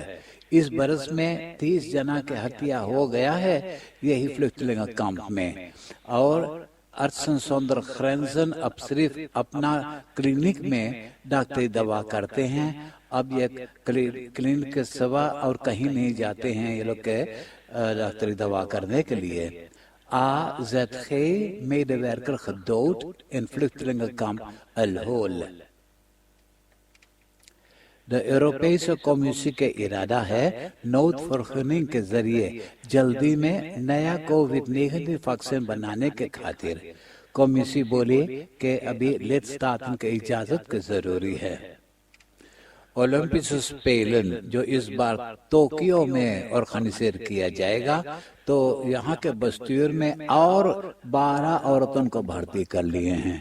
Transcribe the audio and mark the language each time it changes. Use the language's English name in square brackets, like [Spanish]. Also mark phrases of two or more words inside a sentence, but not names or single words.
[Caribbean Hindustani] इस बरस में 30 जना के हत्या हो गया है यही फ्लुक्तलिंग कैंप में। और Artsen zonder Grenzen अब सिर्फ अपना क्लिनिक में डॉक्टरी दवा करते हैं। अब ये क्लिनिक के सिवा और कहीं नहीं जाते हैं ये लोग के डॉक्टरी दवा करने के लिए। [Dutch] AZG-medewerker gedood in vluchtelingenkamp El Hol. [Caribbean Hindustani] De Europese Commissie के इरादा है नोटवर्गुनिंग के जरिए जल्दी में नया कोविड-19 वैक्सीन बनाने के खातिर। कमिटी बोली कि अभी lidstaten की इजाजत की जरूरी है। ओलंपिक स्पेलन जो इस बार टोक्यो में ऑर्गेनाइज किया जाएगा तो यहाँ के बस्तूर में और 12 औरतों को भर्ती कर लिए हैं।